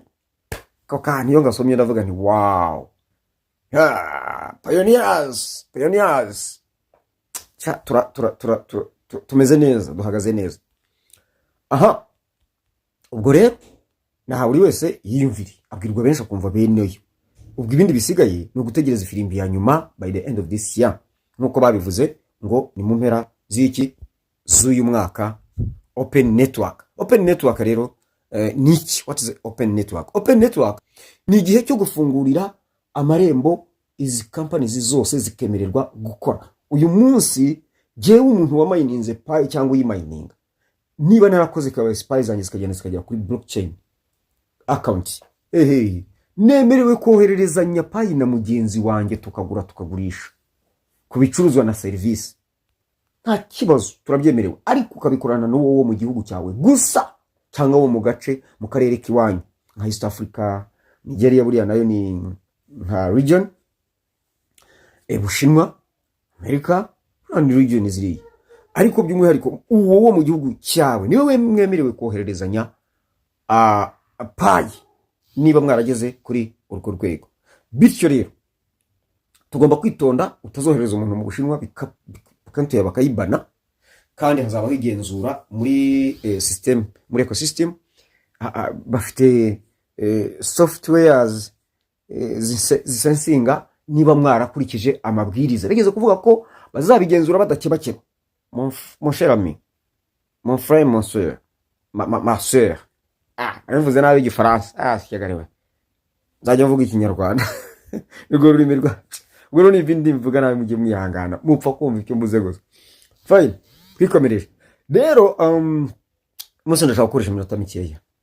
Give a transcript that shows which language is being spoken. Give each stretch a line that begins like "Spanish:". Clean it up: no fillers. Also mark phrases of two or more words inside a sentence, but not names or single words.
Kinyarwanda: Ko kandi iyo ngasomye ndavuga nti wow, pioneers tumeze neza, duhagaze neza. Aha, ubwo rero naha buri wese yiyumvire, abwirwa benshi akumva beneyo. Ubwo ibindi bisigaye no gutegereza ifirimbi ya nyuma
English: by the end of this year,
Kinyarwanda: nkuko babivuze ngo ni mu mpera z'uyu mwaka.
English: Open network
Kinyarwanda: rero niki?
English: What is open network? Open network
Kinyarwanda: ni igihe cyo gufungurira amarembo izi companies zose zikemererwa gukora. Uyu munsi jewe umuntu wa mininze payi cyangwa uyimayininga, niba narakoze ka payi zanjye zikagera kuri
English: blockchain account,
Kinyarwanda: nemerewe kohererezanya payi na mugenzi wanjye tukagura tukagurisha ku bicuruzwa na service, nta kibazo, turabyemerewe. Ariko ukabikorana n'uwo mu gihugu cyawe gusa cyangwa wo mu gace mu karere kiwanyu nka East Africa, Nigeria buriya nayo ni nka region, Bushinwa, Amerika,
English: and region ziri.
Kinyarwanda: Ariko by'umwihariko uwo mu gihugu cyawe niwe mwemerewe kohererezanya payi niba mwarageze kuri urwo rwego. Bityo rero tugomba kwitonda, utazohereza umuntu mu Bushinwa bikantuye bakayibana, kandi hazabaho igenzura muri system, muri ecosystem. Bafite softwares zisensinga niba mwarakurikije amabwiriza. Bigeze kuvuga ko bazabigenzura badakebakeba.
French: Mon cher ami, mon frère, mon soeur, ma soeur.
Kinyarwanda: Aravuze nabi igifaransa. Kigagarewe. Nzajya mvuga ikinyarwanda. Urwo rurimi rwacu. Ubwo ni ibindi mvuga nabi mujye mwihangana. Mupfa kumva icyo mvuze gusa. Fine. Twikomereje. Rero muso ndashaka gukoresha iminota mikeya.